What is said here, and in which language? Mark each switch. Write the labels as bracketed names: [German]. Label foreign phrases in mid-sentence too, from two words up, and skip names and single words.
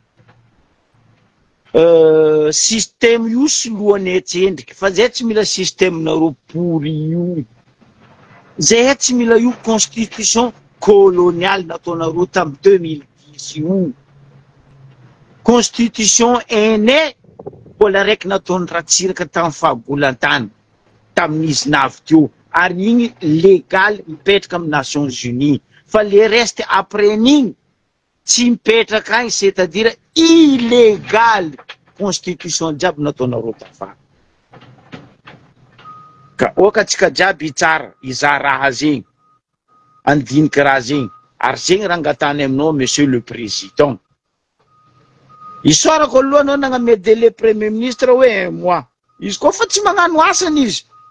[Malagasy] système io soloany etsendriky fa zay tsy mila système nareo pourri io zay tsy mila io [French] constitution coloniale [Malagasy] nataonareo tamy 2010 io [French] constitution aînée [Malagasy] mbola raiky nataony Ratsiraka tamy fahabolantany tamin'izy navy teo ary igny légal mipetraka amin'ny Nations Unies fa [French] le reste après [Malagasy] n'igny tsy mipetraka agny [French] c'est-à-dire illégal constitution [Malagasy] jiaby nataonareo tafara ka oka tsika jiaby tsara iza raha zegny andiniky raha zegny ary zegny raha angatany aminao [French] monsieur le président [Malagasy] isorako aloha anao nagname [French] délai premier ministre [Malagasy] hoe 1 mois izy koa fa tsy magnano asany izy